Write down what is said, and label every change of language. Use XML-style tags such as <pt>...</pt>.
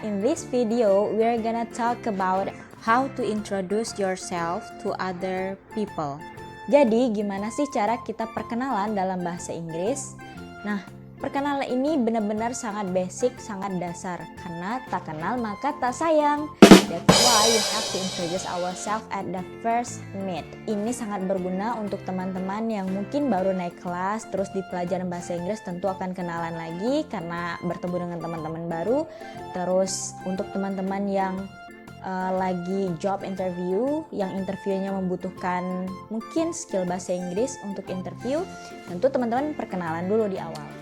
<en>In this video, we're gonna talk about how to introduce yourself to other people.</en> <id>Jadi, gimana sih cara kita perkenalan dalam bahasa Inggris? Nah, perkenalan ini benar-benar sangat basic, sangat dasar. Karena tak kenal maka tak sayang.</id> <en>That's why you have to introduce ourselves at the first meet.</en> <id>Ini sangat berguna untuk teman-teman yang mungkin baru naik kelas, terus di pelajaran bahasa Inggris tentu akan kenalan lagi karena bertemu dengan teman-teman baru. Terus untuk teman-teman yang lagi job interview, yang interviewnya membutuhkan mungkin skill bahasa Inggris untuk interview, tentu teman-teman perkenalan dulu di awal.</id>